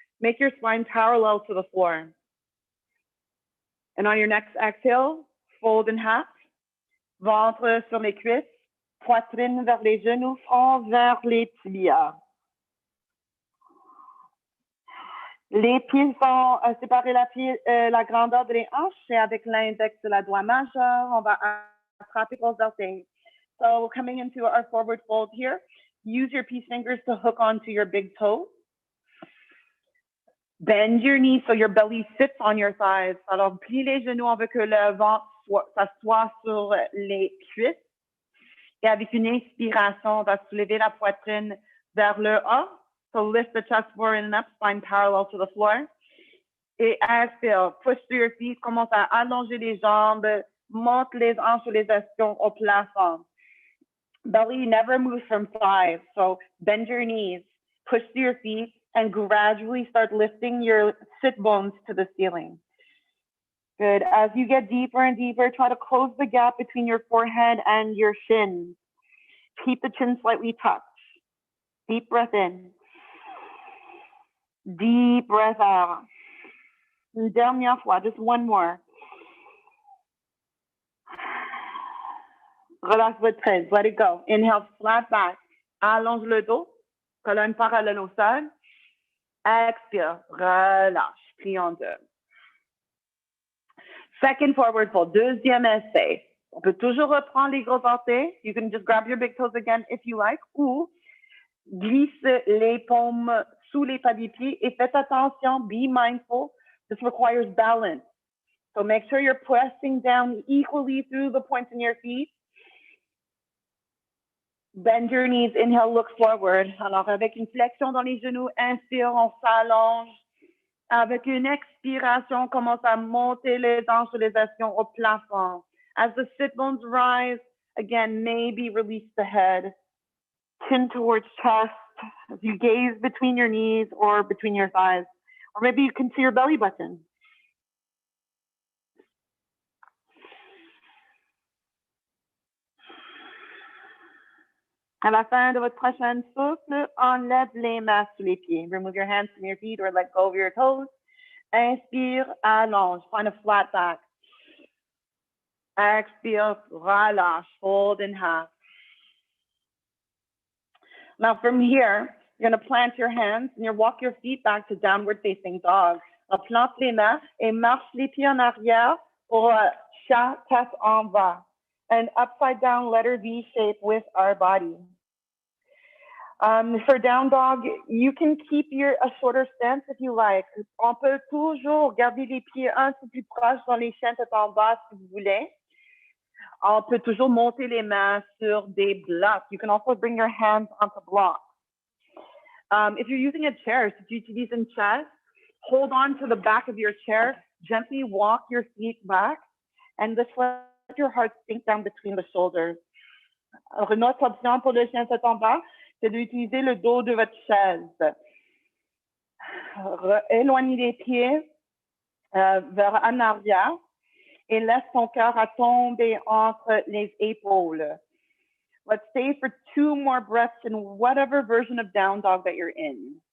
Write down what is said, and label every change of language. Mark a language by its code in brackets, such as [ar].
[en] Make your spine parallel to the floor. And on your next exhale, fold in half. [fr] Ventre sur les cuisses, poitrine vers les genoux, front vers les tibias. Les pieds sont séparés la grandeur de les hanches et avec l'index de la doigt majeur, on va attraper gros orteils. [en] So coming into our forward fold here, use your peace fingers to hook onto your big toe. Bend your knees so your belly sits on your thighs. [fr] Alors, plie les genoux, on veut que le ventre s'assoie sur les cuisses. Et avec une inspiration, on va soulever la poitrine vers le haut. [en] So lift the chest forward and up, spine parallel to the floor. [fr] Et expire, [en] push through your feet, [fr] commence à allonger les jambes, monte les hanches ou les ischions au plafond. [en] Belly never moves from thighs, so bend your knees, push through your feet, and gradually start lifting your sit bones to the ceiling. Good. As you get deeper and deeper, try to close the gap between your forehead and your shins. Keep the chin slightly tucked. Deep breath in. Deep breath out. [fr] Une dernière fois, [en] just one more. [fr] Relâche votre tête. [en] Let it go. Inhale, flat back. [fr] Allonge le dos. Colonne parallèle au sol. Expire. Relâche. Plie en deux. [en] Second forward fold. [fr] Deuxième essai. On peut toujours reprendre les gros orteils. [en] You can just grab your big toes again if you like. [fr] Ou glisse les paumes sous les pas des pieds. Et faites attention. [en] Be mindful. This requires balance. So make sure you're pressing down equally through the points in your feet. Bend your knees, inhale, look forward. [fr] Alors, avec une flexion dans les genoux, inspire, on s'allonge. Avec une expiration, on commence à monter les hanches et les ischions au plafond. [en] As the sit bones rise, again, maybe release the head. Chin towards chest as you gaze between your knees or between your thighs. Or maybe you can see your belly button. [fr] À la fin de votre prochaine souffle, enlève les mains sous les pieds. [en] Remove your hands from your feet or let go of your toes. [fr] Inspire, allonge, [en] find a flat back. [fr] Expire, relâche, [en] fold in half. Now from here, you're going to plant your hands and you walk your feet back to downward facing dog. [fr] Alors, plante les mains et marche les pieds en arrière pour chat, tête en bas. [en] An upside down letter V shape with our body. For down dog, you can keep a shorter stance if you like. [fr] On peut toujours garder les pieds un peu plus proches dans les chaînes tête en bas si vous voulez. On peut toujours monter les mains sur des blocs. [en] You can also bring your hands onto blocks. If you're using a chair, [fr] si tu utilises une chaise, [en] hold on to the back of your chair, gently walk your feet back, and just let your heart sink down between the shoulders. [fr] Alors, une autre option pour le chien tête en bas, c'est d'utiliser le dos de votre chaise. Éloignez les pieds vers en arrière et laisse ton cœur à tomber entre les épaules. [en] Let's stay for 2 more breaths in whatever version of down dog that you're in.